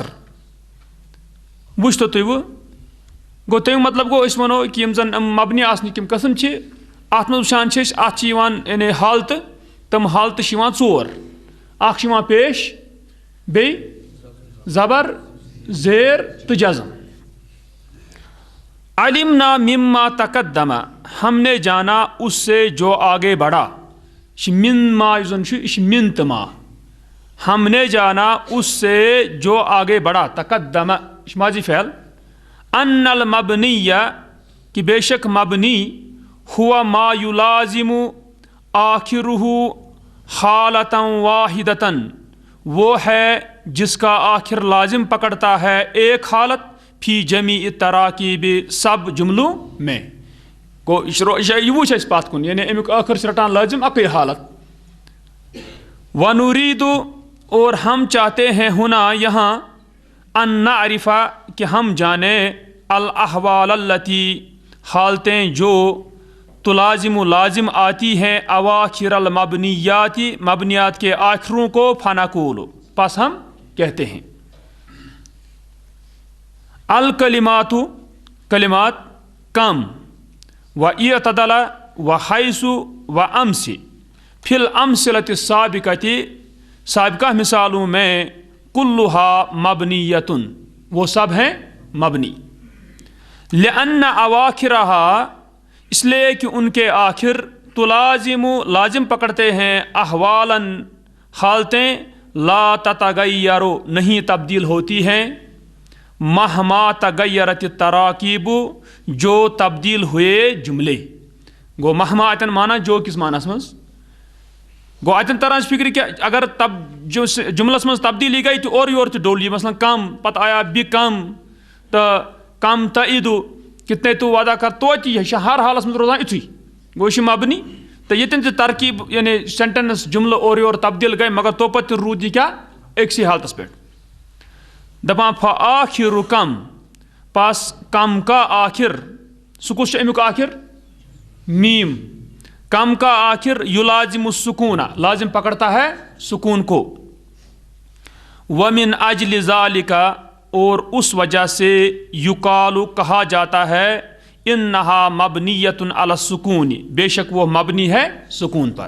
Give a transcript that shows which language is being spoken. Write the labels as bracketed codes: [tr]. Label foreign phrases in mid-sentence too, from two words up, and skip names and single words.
[ks] وٕچھتو تُہۍ وۄنۍ گوٚو تَمیُک مطلب گوٚو أسۍ وَنو کہِ یِم زن مبنی آسنٕکۍ یِم قٕسم چھِ اَتھ منٛز وٕچھان چھِ أسۍ اَتھ چھِ یِوان یعنی حالتہٕ. تِم حالتہٕ چھِ یِوان 4. اکھ چھِ یِوان پیش بیٚیہِ زبر زیر تہٕ جزم. [ar] علمنا مما تقدم [ur] ہم نے جانا اس سے جو آگے بڑھا. [ks] یہِ چھِ من ما یُس زن چھُ یہِ چھِ من تہٕ ما. [ur] ہم نے جانا اس سے جو آگے بڑھا تقدم یہِ چھِ ماضی فعل. [ar] ان المبنی [ur] کہ بے شک مبنی ہوا [ar] ما یلازم آخرہ حالتا واحدتا [ur] وہ ہے جس کا آخر لازم پکڑتا ہے ایک حالت [ar] فی جمیع تراکیب [ur] سب جملوں میں. [ks] گوٚو یہِ وٕچھ اَسہِ پتھ کُن یعنی امیُک ٲخر چھِ رٹان لازم اکٕے حالت. [ur] ونُریٖدُ اور ہم چاہتے ہیں ہونا یہاں [ar] ان نعرف [ur] کہ ہم جانیں [ar] الاحوال التی [ur] حالتیں جو تلازم لازم آتی ہیں [ar] اواخر المبنیات [ur] مبنیات کے آخروں کو فنقول پس ہم کہتے ہیں. الکلمات کلمات [ar] کم و اعتدل و حیث و امس فی الامثلۃ السابقۃ [ur] سابقہ مثالوں میں [ar] کلھا مبنیۃ [ur] وہ سب ہیں مبنی. [ar] لأن اواخرہا [ur] اس لیے کہ ان کے آخر تلازم لازم پکڑتے ہیں احوالاً حالتیں [ar] لا تتغیر [ur] نہیں تبدیل ہوتی ہیں [ar] مہما تغیرت التراکیب [ur] جو تبدیل ہوئے جملے. [ks] گو مہما اتن مانا جو کس معنیس منٛز گو اتن تران فکر کہ اگر جملس منٛز تبدیلی گئی تو اور یور تہِ ڈوٚل یہِ مثلاً کم پتہٕ آیا بِ کم تہٕ کم تعیٖدُ کتنے تو وعدہ کر توتہِ یہِ چھِ ہر حالس منٛز روزان یِتھُے. گوٚو یہِ چھِ مبنی تہٕ ییٚتٮ۪ن تہِ ترکیب یعنی سینٹینس جملہٕ اورٕ یور تبدیل گٔے مگر توپتہٕ تہِ روٗد یہِ کیٛاہ أکسٕے حالتس پٮ۪ٹھ. دپان فآخر کم [ur] پس کم کا آخر [ks] سُہ کُس چھُ امیُک آخر؟ میم. [ur] کم کا آخر [ar] یلازم السکون [ur] لازم پکڑتا ہے سکون کو. [ar] ومن اجل ذالک [ur] اور اس وجہ سے یقال کہا جاتا ہے [ar] انہا مبنیۃ علی السکون [ur] بے شک وہ مبنی ہے سکون پر.